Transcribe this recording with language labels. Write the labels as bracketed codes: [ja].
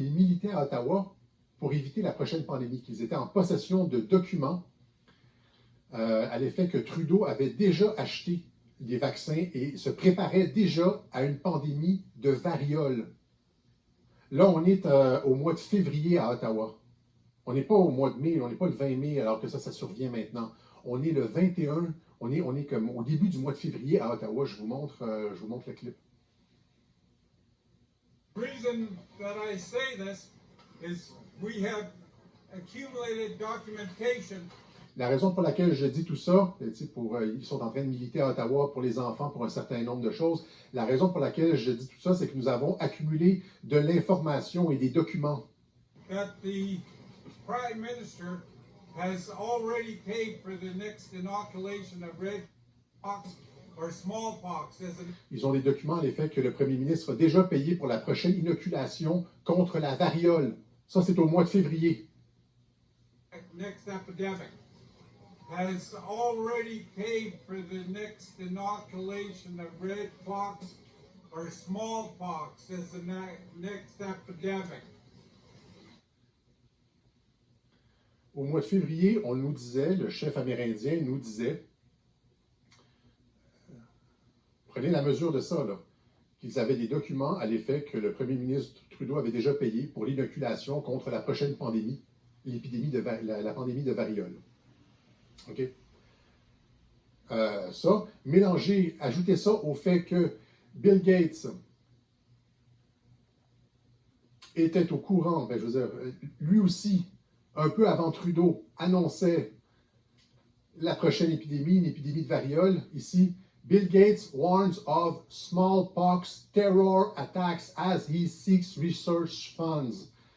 [fr] Ils militaient à Ottawa pour éviter la prochaine pandémie, qu'ils étaient en possession de documents à l'effet que Trudeau avait déjà acheté des vaccins et se préparait déjà à une pandémie de variole. Là, on est au mois de février à Ottawa. On n'est pas au mois de mai, on n'est pas le 20 mai alors que ça survient maintenant. On est le 21, on est comme au début du mois de février à Ottawa. Je vous montre le clip. [en] The reason that I say this is we have accumulated documentation. [fr] La raison pour laquelle je dis tout ça, ils sont en train de militer à Ottawa pour les enfants, pour un certain nombre de choses. La raison pour laquelle je dis tout ça, c'est que nous avons accumulé de l'information et des documents. [en] That the Prime Minister has already paid for the next inoculation of red pox or smallpox. [fr] Ils ont des documents à l'effet que le Premier ministre a déjà payé pour la prochaine inoculation contre la variole. Ça, c'est au mois de février. [en] Next epidemic. Has already paid for the next inoculation of red pox or smallpox as the next epidemic. [fr] Au mois de février, on nous disait, le chef amérindien nous disait, prenez la mesure de ça, là, qu'ils avaient des documents à l'effet que le premier ministre Trudeau avait déjà payé pour l'inoculation contre la prochaine pandémie, la pandémie de variole. OK? Ça, ajoutez ça au fait que Bill Gates était au courant, je veux dire, lui aussi, un peu avant Trudeau, annonçait la prochaine épidémie, une épidémie de variole. [en] Ici, Bill Gates warns of smallpox terror attacks as he seeks research funds.